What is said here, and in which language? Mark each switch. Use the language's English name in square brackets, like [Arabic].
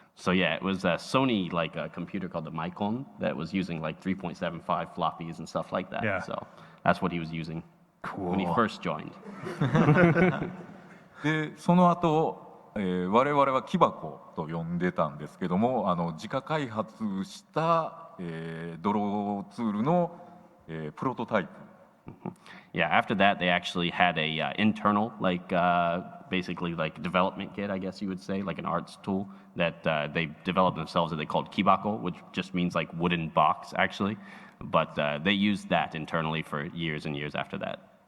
[English] So yeah, it was a Sony a computer called the Micon that was using 3.75 floppies and stuff like that. Yeah. So that's what he was using when he first joined. [Japanese] でその後、我々は木箱と呼んでたんですけども、自家開発した、ドローツールの、プロトタイプ。 [English] Yeah, after that they actually had a internal basically development kit, I guess you would say, like an arts tool that they developed themselves that they called kibako, which just means wooden box actually. But they used that internally for years and years after that.